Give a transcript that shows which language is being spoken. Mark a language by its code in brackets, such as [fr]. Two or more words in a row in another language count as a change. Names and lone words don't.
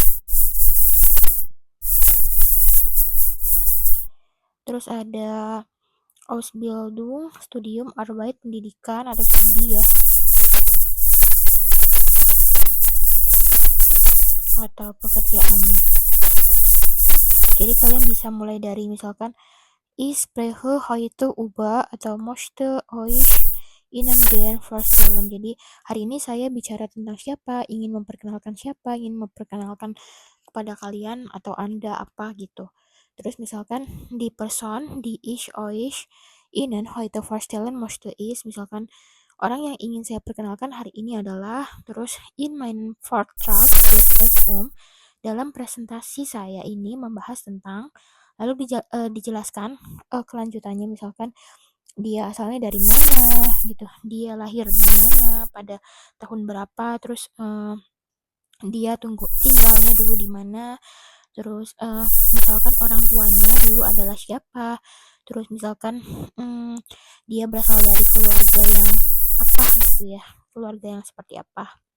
[id] Terus ada [de] Ausbildung, studium, Arbeit, [id] pendidikan atau studi ya. Atau pekerjaannya. Jadi kalian bisa mulai dari misalkan [de] Ich spreche heute über [id] atau [de] möchte euch Ihnen gern vorstellen. [id] Jadi hari ini saya bicara tentang siapa, ingin memperkenalkan siapa, ingin memperkenalkan kepada kalian atau Anda apa gitu. Terus misalkan di person, di [de] ich euch Ihnen heute vorstellen möchte ist, [id] misalkan orang yang ingin saya perkenalkan hari ini adalah, terus [de] in meinem Vortrag geht es [id] dalam presentasi saya ini membahas tentang, lalu dijelaskan kelanjutannya misalkan dia asalnya dari mana gitu, dia lahir di mana, pada tahun berapa, terus dia tinggalnya dulu di mana, terus misalkan orang tuanya dulu adalah siapa, terus misalkan dia berasal dari keluarga yang apa gitu ya, keluarga yang seperti apa.